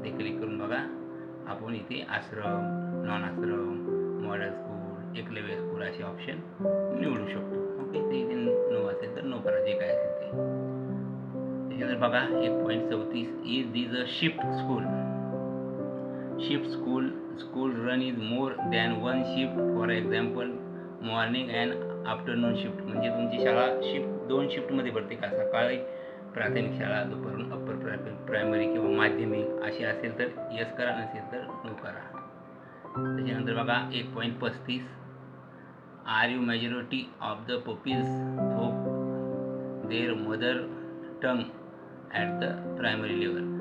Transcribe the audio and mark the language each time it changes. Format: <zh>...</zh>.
<mr>इथे क्लिक करून बघा आपण इथे आश्रम, नॉन आश्रम, मॉडेल स्कूल, एकलव्य स्कूल असे ऑप्शन निवडू शकतो. ओके. ते इथे नो असेल तर नो करा, जे काय असेल ते. त्याच्यानंतर बघा 1.34</mr> <en>Is this a shift school. Shift school run is more than one shift, for example morning and afternoon shift.</en> <mr>म्हणजे तुमची शाळा 2 शिफ्टमध्ये भरते का? सकाळी प्राथमिक शाळा, दुपारून अप्पर प्रायमरी किंवा माध्यमिक अशी असेल तर यस करा, नसेल तर नो करा.</mr> <en>त्याच्यानंतर बघा 1.35 are you majority of the pupils taught their mother tongue at the primary level.</en>